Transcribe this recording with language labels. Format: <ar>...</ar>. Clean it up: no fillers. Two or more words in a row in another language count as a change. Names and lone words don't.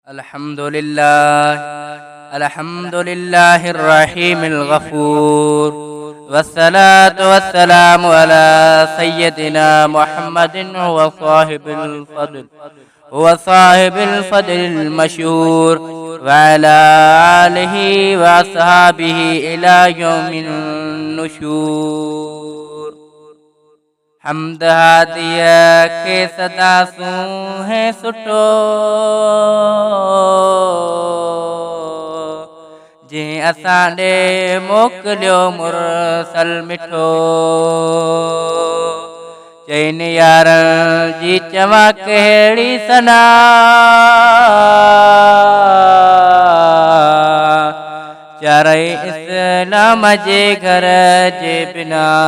<ar>الحمد لله الرحيم الغفور، والصلاة والسلام على سيدنا محمد هو صاحب الفضل المشهور، وعلى آله وأصحابه إلى يوم النشور.</ar> <sd>حمد हादिया के सदा सूं है सुठो, जे असां ॾे मोकिलियो मुरसल मिठो. चइनि यारनि जी चवां कहिड़ी सना, चारई इस्लाम जे घर जे बिना.</sd>